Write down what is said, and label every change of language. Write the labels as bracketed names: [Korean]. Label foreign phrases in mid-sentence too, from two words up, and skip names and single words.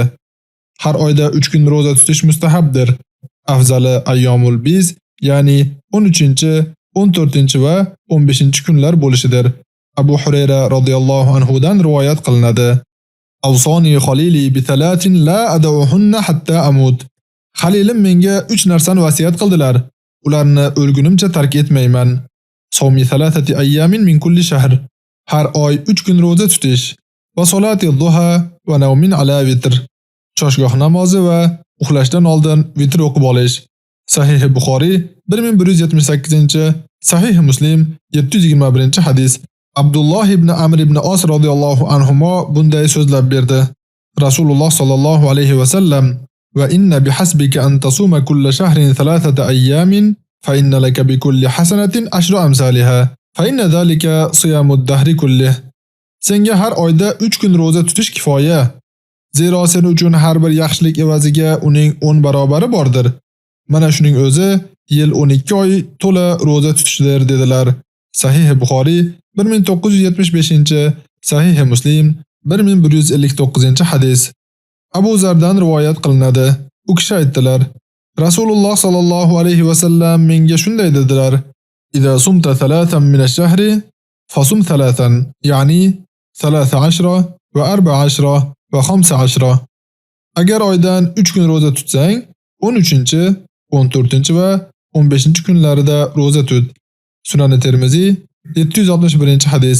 [Uzbek] Har oyda 3 kun roza tutish mustahabdir. Afzali [Arabic] أيام البيض, [Uzbek] ya'ni 13, 14 va 15 kunlar bo'lishidir. Abu Hurayra [Arabic] رضي الله عنه [Uzbek] dan rivoyat qilinadi. [Arabic] أوصاني خليلي بثلاث لا أدعهن حتى أموت. [Uzbek] Khalilim menga 3 narsani vasiyat qildilar. Ularni o'lgunimcha tark etmayman. [Arabic] صوم ثلاثة أيام من كل شهر. [Uzbek] Har oy 3 kun roza tutish va [Arabic] وصلاة الضحى ونوم على وتر. [Uzbek] Choshgoh namozi va uxlashdan oldin vitr o'qib olish. Sahih Buxoriy 1178, Sahih Muslim 721-hadis. Abdulloh ibn Amr ibn Os [Arabic] رضي الله عنهما [Uzbek] bunday so'zlab berdi. [Arabic] رسول الله صلى الله عليه وسلم: "وإن بحسبك أن تصوم كل شهر ثلاثة أيام فإن لك بكل حسنة عشر أمثالها." فإن ذلك صيام الدهر كله. [Uzbek] Senga har oyda 3 kun roza tutish kifoya. Zero sen uchun har bir yaxshilik evaziga uning 10 barobari bordir. Mana shuning o'zi yil 12 oy to'la roza tutishdir dedilar. Sahih Buxoriy 1975, Sahih Muslim 1159-hadis. Abu Zardan rivoyat qilinadi. U kishi aytdilar: Rasululloh [Arabic] صلى الله عليه وسلم [Uzbek] menga shunday dedilar: [Arabic] "إذا صمت ثلاثا من الشهر فصم ثلاثا", ya'ni 13 va 14 va 15. [Uzbek] Agar oydan 3 kun roza tutsang, 13, 14 va 15 kunlarida roza tut. Sunan Termiziy 761-hadis.